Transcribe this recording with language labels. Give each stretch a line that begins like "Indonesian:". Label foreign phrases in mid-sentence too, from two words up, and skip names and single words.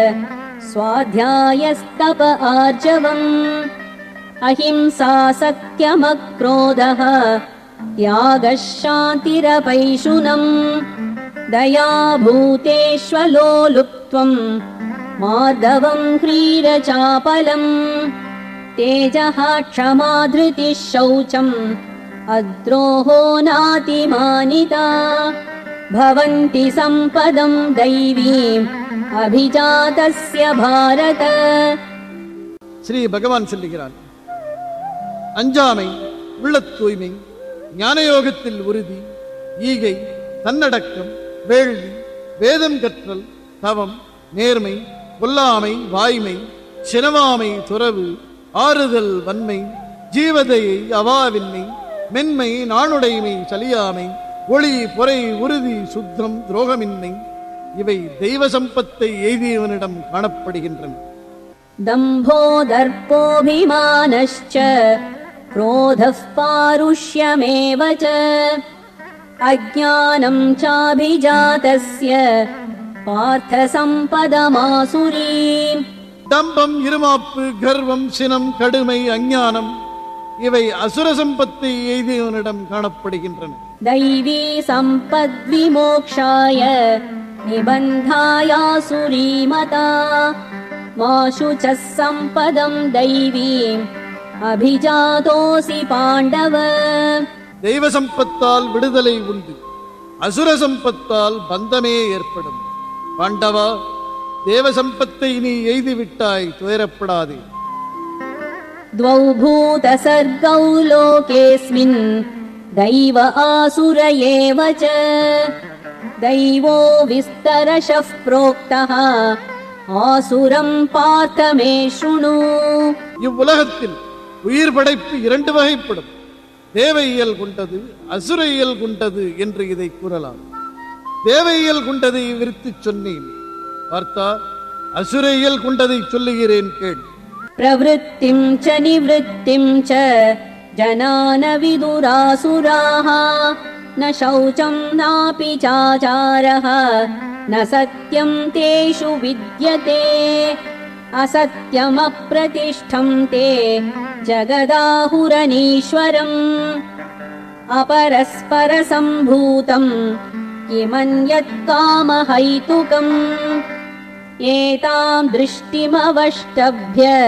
Sanskrit: स्वाध्यायस्तप आर्जवम् अहिंसा सत्यमक्रोधः त्यागः शान्तिरपैशुनम् दया भूतेष्वलोलुप्त्वम् मार्दवम् ह्रीरचापलम् तेजः क्षमा धृतिः शौचम् अद्रोहो नातिमानिता भवन्ति सम्पदम् दैवीम् अभिजातस्य भारत.
Tamil: ஸ்ரீ பகவான் சொல்லுகிறார், அஞ்சாமை, உள்ளத் தூய்மை, ஞானயோகத்தில் உறுதி, ஈகை, தன்னடக்கம், வேள்வி, வேதம் கற்றல், தவம், நேர்மை, கொல்லாமை, வாய்மை, சினவாமை, துறவு, ஆறுதல், வன்மை, ஜீவதையை, அவாவின்மை, மென்மை, நாணுடைமை, சலியாமை, ஒளி, பொறை, உறுதி, சுத்தம், துரோகமின்மை, இவை தெய்வ சம்பத்தை எய்தியவனிடம் காணப்படுகின்றன.
Sanskrit: दम्भो दर्पोऽभिमानश्च क्रोधः पारुष्यमेव च अज्ञानम् चाभिजातस्य पार्थ सम्पदमासुरीम्.
Tamil: தம்பம், இருமாப்பு, கர்வம், சினம், கடுமை, அஞ்ஞானம் இவை அசுர சம்பத்தை எய்தியவனிடம் காணப்படுகின்றன.
Sanskrit: दैवी सम्पद्विमोक्षाय निबन्धायासुरीमता माशु च सम्पदम् दैवीम् अभिजातोऽसि पाण्डव.
Tamil: தெய்வ சம்பத்தால் விடுதலை உண்டு, அசுர சம்பத்தால் பந்தமே ஏற்படும். பாண்டவா, தேவ சம்பத்தை நீ எய்துவிட்டாய், துயரப்படாதே.
Sanskrit: द्वौ भूतसर्गौ लोकेऽस्मिन् दैव आसुर एव च दैवो विस्तरशः प्रोक्तः आसुरम् पार्थ मे शृणु.
Tamil: இவ்வுலகத்தில் உயிர் படைப்பு இரண்டு வகைப்படும். தேவ இயல் கொண்டது, அசுர இயல் கொண்டது என்று இதை கூறலாம். தேவ இயல் கொண்டதை விரித்து சொன்னேன். பார்த்தா, அசுர இயல் கொண்டதை சொல்லுகிறேன் கேள்.
Sanskrit: प्रवृत्तिम् च निवृत्तिम् च जना न विदुरासुराः न शौचम् नापि चाचारः न सत्यं तेषु विद्यते असत्यमप्रतिष्ठं ते जगदाहुरनीश्वरम् अपरस्परसम्भूतं किमन्यत् कामहैतुकम् एतां दृष्टिमवष्टभ्य